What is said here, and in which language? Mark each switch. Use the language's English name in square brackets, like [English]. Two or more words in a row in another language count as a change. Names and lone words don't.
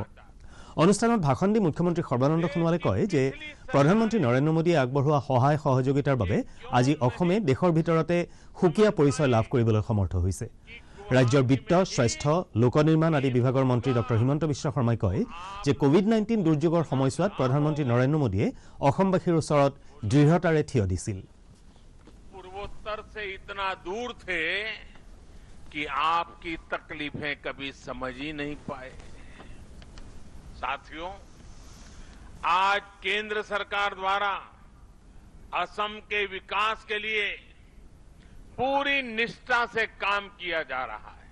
[Assamese] অনুষ্ঠানত ভাষণ দি মুখ্যমন্ত্ৰী সৰ্বানন্দ সোণোৱালে কয় যে প্ৰধানমন্ত্ৰী নৰেন্দ্ৰ মোদীয়ে আগবঢ়োৱা সহায় সহযোগিতাৰ বাবে আজি অসমে দেশৰ ভিতৰতে সুকীয়া পৰিচয় লাভ কৰিবলৈ সমৰ্থ হৈছে। ৰাজ্যৰ বিত্ত, স্বাস্থ্য, লোকনিৰ্মাণ আদি বিভাগৰ মন্ত্ৰী ডঃ হিমন্ত বিশ্ব শৰ্মাই কয় যে কোভিড-19 দুৰ্যোগৰ সময়ছোৱাত প্ৰধানমন্ত্ৰী নৰেন্দ্ৰ মোদীয়ে অসমবাসীৰ ওচৰত দৃঢ়তাৰে থিয় দিছিল। [Hindi] पूर्वोत्तर से इतना दूर थे कि आपकी तकलीफें कभी समझ ही नहीं पाए। साथियों, आज केंद्र सरकार द्वारा असम के विकास के लिए पूरी निष्ठा से काम किया जा रहा है।